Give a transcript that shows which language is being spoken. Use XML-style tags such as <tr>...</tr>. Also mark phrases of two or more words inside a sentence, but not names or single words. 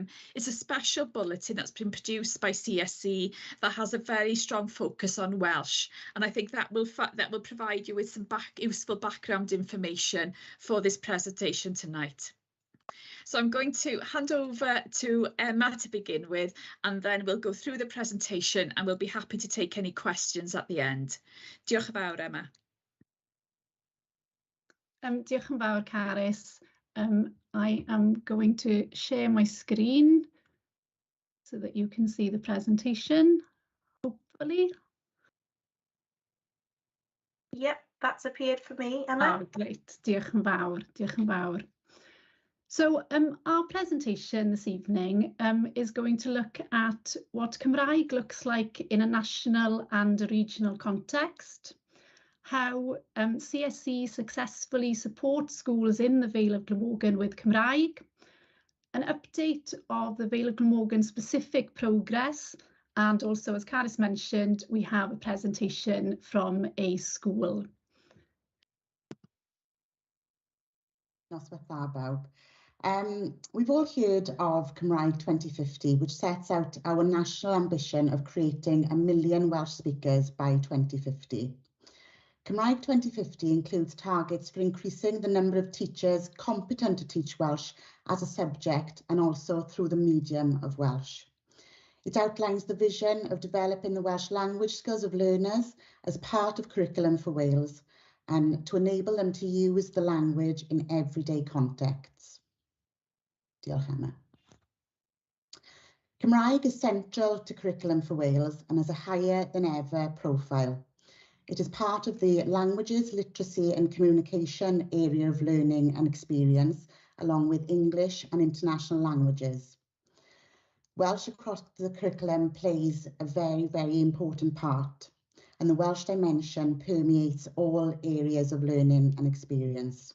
<en>It's a special bulletin that's been produced by CSE that has a very strong focus on Welsh, and I think that will provide you with some useful background information for this presentation tonight. So I'm going to hand over to Emma to begin with, and then we'll go through the presentation and we'll be happy to take any questions at the end.</en> <cy>Diolch yn fawr, Emma. Diolch yn fawr, Caris.</cy> <en>I am going to share my screen so that you can see the presentation, hopefully. Yep, that's appeared for me, Emma. Oh, great.</en> <cy>Diolch yn fawr. Diolch yn fawr.</cy> <en>So our presentation this evening is going to look at what Cymraeg looks like in a national and a regional context, how CSE successfully supports schools in the Vale of Glamorgan with Cymraeg, an update of the Vale of Glamorgan specific progress, and also, as Caris mentioned, we have a presentation from a school.</en> <cy>Noswaith dda bawb.</cy> <en>We've all heard of Cymraeg 2050, which sets out our national ambition of creating 1 million Welsh speakers by 2050. Cymraeg 2050 includes targets for increasing the number of teachers competent to teach Welsh as a subject and also through the medium of Welsh. It outlines the vision of developing the Welsh language skills of learners as part of Curriculum for Wales and to enable them to use the language in everyday contexts.</en> <cy>Diolch, Emma.</cy> <en>Cymraeg is central to Curriculum for Wales and has a higher than ever profile. It is part of the Languages, Literacy and Communication area of learning and experience, along with English and international languages. Welsh across the curriculum plays a very, very important part, and the Welsh dimension permeates all areas of learning and experience.</en>